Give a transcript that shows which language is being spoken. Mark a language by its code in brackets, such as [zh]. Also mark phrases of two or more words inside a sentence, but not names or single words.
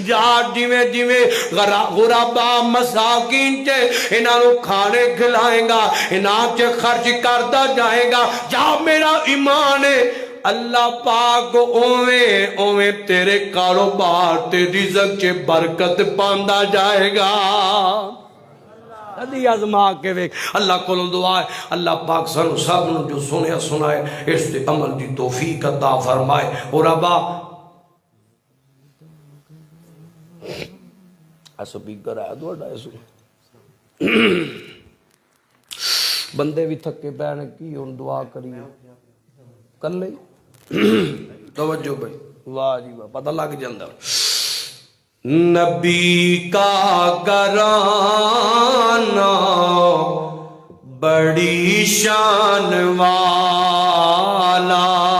[pa] جا جیویں جیویں غرباء مساکین چ اِنہاں نوں کھانے کھلائے گا، اِنہاں چ خرچ کردا جائے گا. جا میرا ایمان ہے اللہ پاک اوویں اوویں تیرے کاروبار تے رزق چ برکت پاندا جائے گا. کدی آزما کے ویکھ اللہ کولوں دعا ہے اللہ پاک سانو سب نو جو سنیا سنائے اس تے عمل دی توفیق عطا فرمائے اور ربا اسپیکر ہے دوڑا اس بندے بھی تھکے پے کی ہن دعا کریے کر لے توجہ بھائی واہ جی واہ پتہ لگ جاندا [ur] نبی کا گھرانہ بڑی شان والا